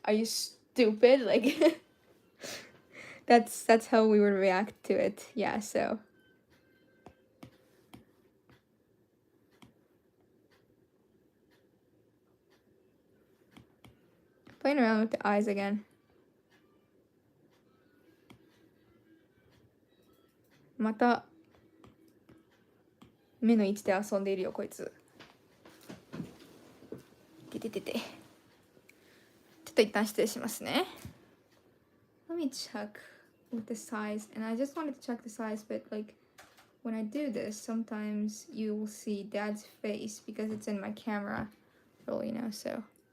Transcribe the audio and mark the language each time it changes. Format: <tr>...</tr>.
<en>Are you stupid? Like that's how we would react to it. Yeah, so. Playing around with the eyes again.</en> <ja>また目の位置で遊んでいるよこいつ。てててて。ちょっと一旦失礼しますね。</ja> <en>Let me check with the size, and I just wanted to check the size, but like when I do this, sometimes you will see Dad's face because it's in my camera roll, you know, so.</en>